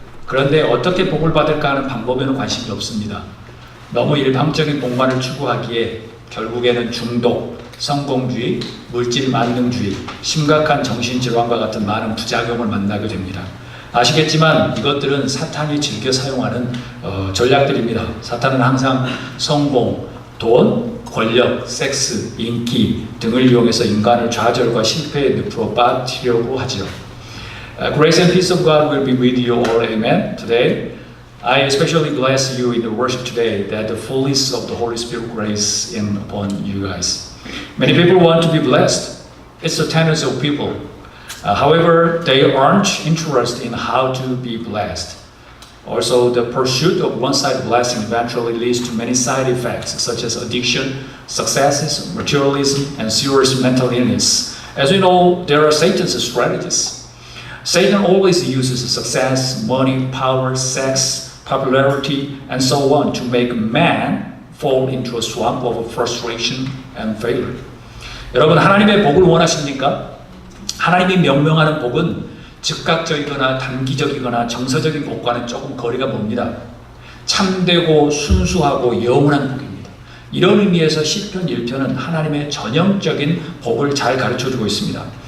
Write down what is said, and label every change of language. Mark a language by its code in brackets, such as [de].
[ko] 그런데 어떻게 복을 받을까 하는 방법에는 관심이 없습니다. 너무 일방적인 복만을 추구하기에 결국에는 중독, 성공주의, 물질 만능주의, 심각한 정신질환과 같은 많은 부작용을 만나게 됩니다. 아시겠지만 이것들은 사탄이 즐겨 사용하는 전략들입니다. 사탄은 항상 성공, 돈, 권력, 섹스, 인기 등을 이용해서 인간을 좌절과 실패의 늪으로 빠뜨리려고 하지요. [en] Grace and peace of God will be with you all. Amen. Today, I especially bless you in the worship today that the fullness of the Holy Spirit grace in upon you guys. Many people want to be blessed. It's the tendency of people. However, they aren't interested in how to be blessed. Also, the pursuit of one-sided blessing eventually leads to many side effects such as addiction, successes, materialism, and serious mental illness. As we know, there are Satan's strategies. Satan always uses success, money, power, sex, popularity, and so on to make man fall into a swamp of frustration and failure. [ko] 여러분, 하나님의 복을 원하십니까? 하나님이 명명하는 복은 즉각적이거나 단기적이거나 정서적인 복과는 조금 거리가 멉니다. 참되고 순수하고 영원한 복입니다. 이런 의미에서 시편 1편은 하나님의 전형적인 복을 잘 가르쳐주고 있습니다.